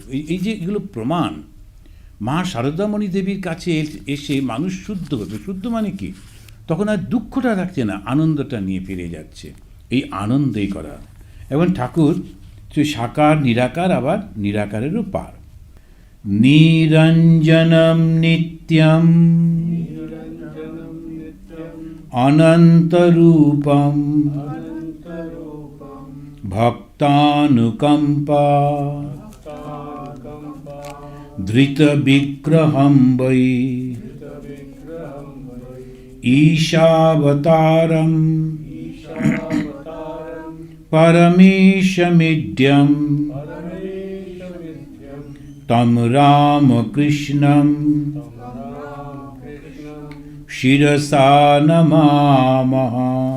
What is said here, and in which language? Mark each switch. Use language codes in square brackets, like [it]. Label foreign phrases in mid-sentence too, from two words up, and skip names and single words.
[bn] এই যে এগুলো প্রমাণ। মা শারদামণি দেবীর কাছে এসে মানুষ শুদ্ধ হতো। শুদ্ধ মানে কি? তখন আর দুঃখটা রাখছে না, আনন্দটা নিয়ে ফিরে যাচ্ছে। এই আনন্দেই করা। এবং ঠাকুর সাকার নিরাকার, আবার নিরাকারেরও পার। [sa] নিরঞ্জনম নিত্যম অনন্তরূপম ভক্তানুকম্পা ধৃত বিগ্রহম বৈ ঈশাবতারম পরমেশমিড্যম তম রামকৃষ্ণম শিরসা নমামঃ।